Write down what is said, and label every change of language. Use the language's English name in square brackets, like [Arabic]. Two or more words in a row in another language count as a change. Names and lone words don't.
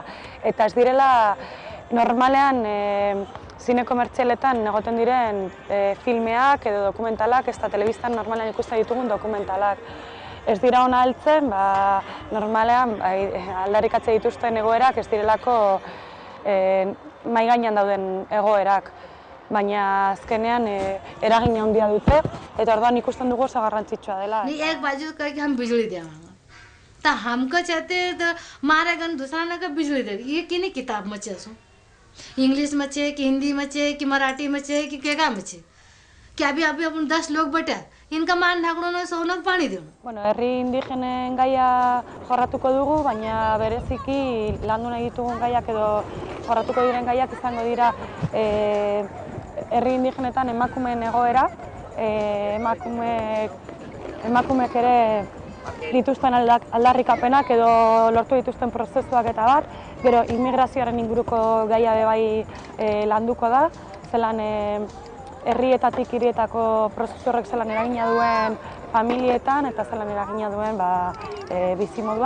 [Basque] Eta ez direla, normalean zine komertzialetan egoten diren filmeak edo dokumentalak, ez da telebistan normalean ikusten ditugun dokumentalak. Ez dira hona heltzen, normalean aldarrikatzen dituzten egoerak ez direlako mahai gainean dauden egoerak, baina azkenean eragin handia dute, eta orduan ikusten dugu oso garrantzitsua dela. [Hindi] नहीं एक बाजू कह के हम बिजली देवांगा तो हमको चाहते तो मारा गन दूसरा ना का बिजली दे ये किने किताब में छे इंग्लिश में छे कि हिंदी में छे कि मराठी में छे कि केगा में छे कि अभी अपन 10 लोग बैठे इनका मान ढाकड़ो न सोनक पानी देऊ. [Basque] Herri indigenen gaia jorratuko dugu, baina bereziki landu nahi ditugun gaiak edo jorratuko diren gaiak izango dira herri indigenetan emakumeen egoera, emakumeek ere dituzten aldarrikapenak edo lortu dituzten prozesuak eta bat, gero immigrazioaren inguruko gaia bai landuko da, zelan herrietatik hirietako prozesu horrek zelan eragina duen familietan eta zelan eragina duen bizimoduan.